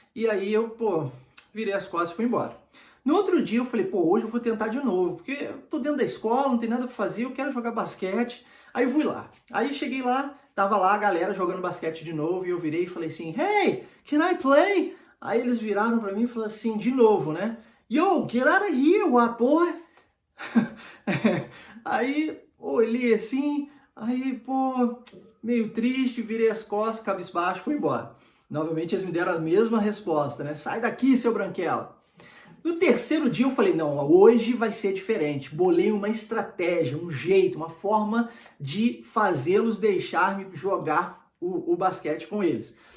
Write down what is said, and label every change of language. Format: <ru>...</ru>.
<pt>E aí eu, virei as costas e fui embora. No outro dia eu falei, hoje eu vou tentar de novo, porque eu tô dentro da escola, não tem nada para fazer, eu quero jogar basquete. Aí eu fui lá. Aí cheguei lá, tava lá a galera jogando basquete de novo, e eu virei e falei assim,</pt> <en>hey, can I play?</en> <pt>Aí eles viraram para mim e falaram assim, de novo, né?</pt> <en>Yo, get out of here, white boy!</en> <pt>Aí olhei assim, aí, meio triste, virei as costas, cabisbaixo, fui embora. Novamente eles me deram a mesma resposta, né? Sai daqui, seu branquelo. No terceiro dia eu falei, não, hoje vai ser diferente. Bolei uma estratégia, um jeito, uma forma de fazê-los deixar-me jogar o basquete com eles.</pt>